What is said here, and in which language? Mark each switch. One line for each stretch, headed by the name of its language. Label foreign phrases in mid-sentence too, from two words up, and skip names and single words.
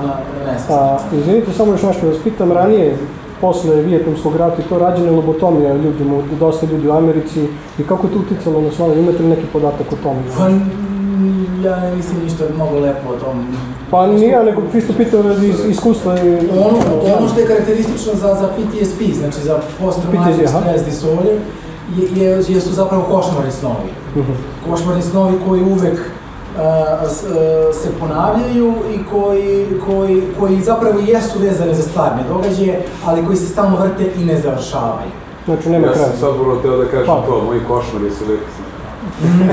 Serbian: Izvinite, samo još nešto da vas pitam, ranije, posle Vijetnamskog rata i to rađene lobotomija ljudima, dosta ljudi u Americi, i kako je to uticalo na snove? Imate li neki podatak o tome? Ja ne mislim ništa mnogo lepo o tom. Pa nije, nego čisto pitam radi iskustva. Ono što je karakteristično za PTSP, znači za
English: post-traumatic stress disorder,
Serbian: jesu zapravo košmarni snovi. Košmarni snovi koji uvek se ponavljaju i koji zapravo jesu vezane za stvarne događaje, ali koji se stalno vrte i ne završavaju. Znači nema kraja. Ja sam sad vrlo teo da kažem to, moji košmari su uvijek snovi.